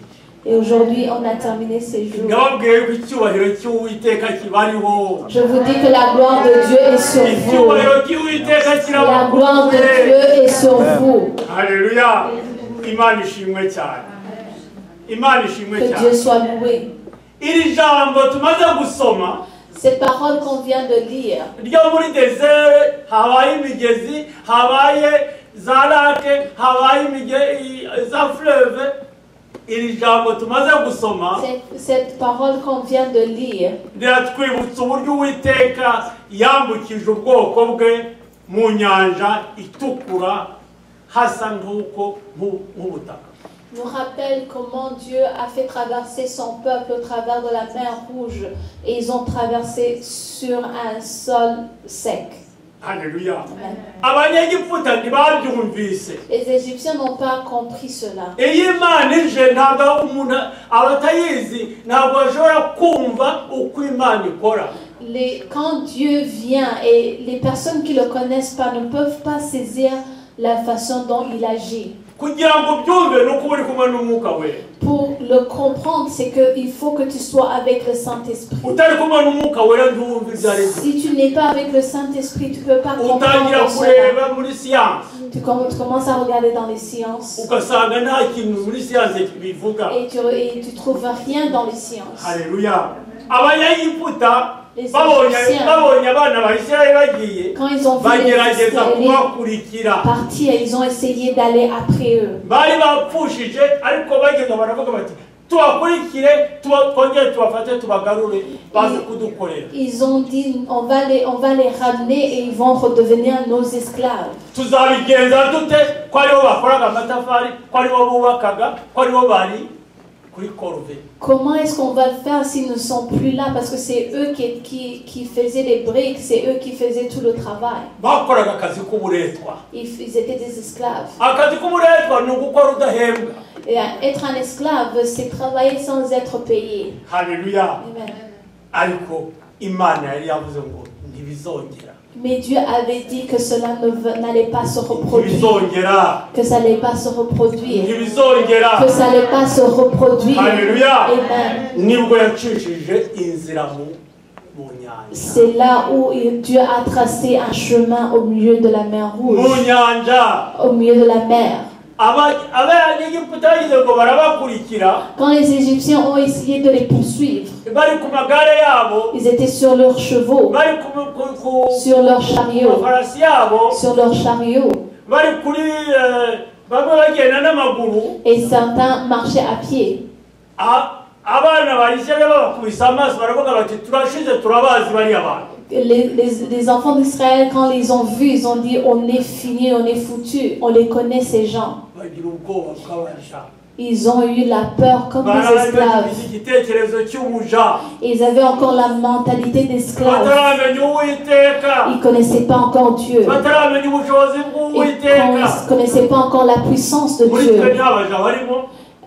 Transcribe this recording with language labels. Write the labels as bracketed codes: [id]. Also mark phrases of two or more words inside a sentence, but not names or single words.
[fr] Et aujourd'hui, on a terminé ces jours. [rw] ndababwiye ko icyubahiro cy'Uwiteka kibariho. [fr] Je vous dis que la gloire de Dieu est sur vous. [rw] icyubahiro cy'Uwiteka [fr] La gloire de Dieu est sur vous. [rw] Haleluya. Imana ishimwe cyane. Imana ishimwe [fr] Que [rw] cyane. [fr] Dieu soit loué. [rw] iri jambo tumaze gusoma [fr] Cette parole qu'on vient de lire, [rw] ryo muri desert habaye imigezi, habaye za lake, habaye za fleuve. iri jambo tumaze gusoma [fr] cette parole qu'on vient de lire, [rw] riratwibutsa uburyo Uwiteka yambukije ubwoko bwe mu nyanja itukura hasa nk'ubutaka. [fr] nous rappelle comment Dieu a fait traverser son peuple au travers de la mer Rouge et ils ont traversé sur un sol sec. [rw] Haleluya. [fr] Amen. [rw] Abanyegiputa ntibabyumvise. [fr] Les Égyptiens n'ont pas compris cela. [rw] Iyo Imana ije ntabwo umuntu abatayizi ntabwo ashobora kumva uko Imana ikora. [fr] Quand Dieu vient et les personnes qui ne le connaissent pas ne peuvent pas saisir la façon dont il agit. [rw] Kugira ngo byumve no kuba uri kumwe n'Umwuka Wera. [fr] Pour le comprendre, c'est qu'il faut que tu sois avec le Saint-Esprit. [rw] Utari kumwe n'Umwuka Wera ntiwumve ibyo ari byo. [fr] Si tu n'es pas avec le Saint-Esprit, tu ne peux pas [rw] Utangira [fr] comprendre cela. [rw] kureba muri siyansi. [fr] Tu commences à regarder dans les sciences [rw] ugasanga nta kintu muri siyansi bivuga. [fr] et tu trouves rien dans les sciences. [rw] Haleluya. Abanyegiputa [fr] Les [rw] babonye [fr] Égyptiens, [rw] abana ba Isirayeli bagiye [fr] quand ils ont vu les [rw] bagerageza [fr] Israélites [rw] kubakurikira. [fr] partir, ils ont essayé d'aller après eux. [rw] bari bapfushije ariko bagenda baravuga bati tubakurikire twongere tubafate tubagarure baze kudukorera. [fr] Ils ont dit on va les ramener et ils vont redevenir nos esclaves. [rw] tuzabigenza dute ko aribo bakoraga amatafari, ko aribo bubakaga, ko aribo bari kuri korve. [fr] Comment est-ce qu'on va le faire s'ils ne sont plus là? Parce que c'est eux qui faisaient les briques, c'est eux qui faisaient tout le travail. [rw] bakoraga akazi k'uburetwa. [fr] Ils étaient des esclaves. [rw] akazi k'uburetwa ni ugukora udahembwa. [fr] Et être un esclave, c'est travailler sans être payé. [rw] Haleluya. [fr] Amen. [rw] ariko Imana yari yavuze ngo ntibizongera. [fr] Mais Dieu avait dit que cela n'allait pas se reproduire. [rw] ntibizongera. [fr] Que ça n'allait pas se reproduire. [rw] ntibizongera. [fr] Que ça n'allait pas se reproduire. [rw] Haleluya. [fr] Amen. [rw] nibwo yacishije inzira mu nyanja. [fr] C'est là où Dieu a tracé un chemin au milieu de la mer Rouge. [rw] mu nyanja. [fr] Au milieu de la mer. [rw] abanyegiputa bagize ngo barabakurikira. [fr] Quand les Égyptiens ont essayé de les poursuivre, [rw] bari ku magare yabo. [fr] ils étaient sur leurs chevaux, [rw] bari [fr] sur leurs chariots, [rw] mafarasi yabo. [fr] sur leurs chariots. [rw] bari kuri bamwe bagenda n'amaguru. [fr] Et certains marchaient à pied. [rw] abana ba Isirayeli babakubise amaso baravuga bati turashize turabazi bariya bantu. [fr] Les enfants d'Israël, quand ils ont vu, ils ont dit on est fini, on est foutu, on les connaît ces gens. [rw] bagira ubwoba bw'abaja. [fr] Ils ont eu la peur comme des esclaves. [rw] igitekerezo cy'umuja. [fr] Ils avaient encore la mentalité d'esclaves. [rw] bataramenya Uwiteka. [fr] Ils ne connaissaient pas encore Dieu. [rw] bataramenya ubushobozi [fr] Ils [rw] bw'Uwiteka. [fr] ne connaissaient pas encore la puissance de [rw] muri [fr] Dieu. [rw] twe nta baja barimo.